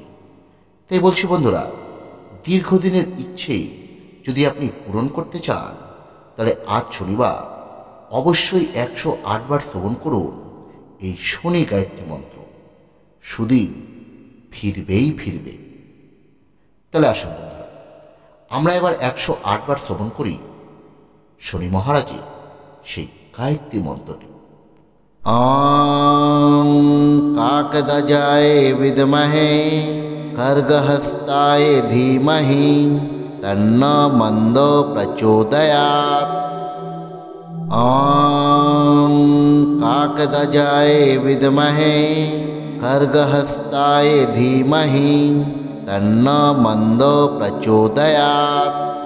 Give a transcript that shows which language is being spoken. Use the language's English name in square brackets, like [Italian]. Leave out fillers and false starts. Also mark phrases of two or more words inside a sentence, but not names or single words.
[Bangla] তাই বলছি বন্ধুরা, দীর্ঘদিনের ইচ্ছে যদি আপনি পূরণ করতে চান, তাহলে আজ শনিবার অবশ্যই 108 বার শ্রবণ করুন এই শনি গায়ত্রী মন্ত্র। সুদিন ফিরবেই ফিরবে। তাহলে আসুন বন্ধুরা, আমরা এবার 108 বার শ্রবণ করি শনি মহারাজের সেই গায়ত্রী মন্ত্রটি। [Sanskrit] ॐ काकदजाय विद्महे खड्गहस्ताय धीमहि तन्नो मन्दो प्रचोदयात्। ॐ काकदजाय विद्महे खड्गहस्ताय धीमहि तन्नो मन्दो प्रचोदयात्।